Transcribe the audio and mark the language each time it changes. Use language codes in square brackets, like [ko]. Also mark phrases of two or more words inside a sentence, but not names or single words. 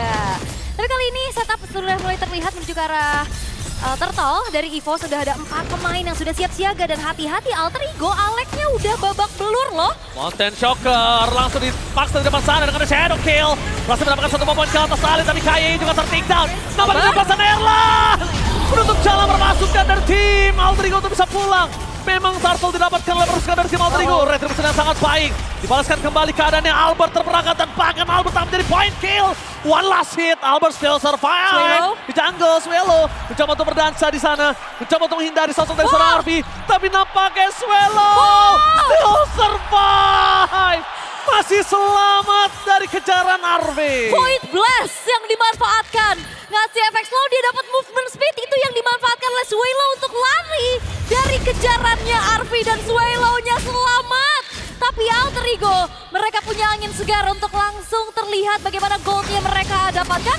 [id] Tapi kali ini setup sudah mulai terlihat menuju ke arah Turtle. Dari EVO sudah ada 4 pemain yang sudah siap siaga dan hati-hati Alter Ego, Alec-nya udah babak belur loh. Mountain Shocker langsung dipaksa di depan sana dengan Shadow Kill. Berhasil mendapatkan 1 poin ke atas Ali, tapi KAY juga ter-take down. Nampak di depan sana Erlan! Menutup jalan memasukkan dari tim Alter Ego untuk bisa pulang. Memang Turtle didapatkan oleh pasukan dari tim Alter Ego. Retribution yang sangat baik. Dibalaskan kembali keadaannya Albert terperangkap dan bahkan Albert tak menjadi [en] point kill. One last hit, Albert still survive. [id] Swallow. Di jungle, Swallow mencoba untuk berdansa di sana. Mencoba untuk menghindari sosok dari seorang RV. Tapi nampaknya Swallow [en] still survive. [id] Masih selamat dari kejaran RV. Void Blast yang dimanfaatkan. Ngasih efek slow, dia dapat [en] movement speed, [id] itu yang dimanfaatkan oleh Swallow untuk lari dari kejaran kejarannya Arfi dan Swallow-nya selamat. Tapi Alter Ego, mereka punya angin segar untuk langsung terlihat bagaimana goldnya mereka dapatkan.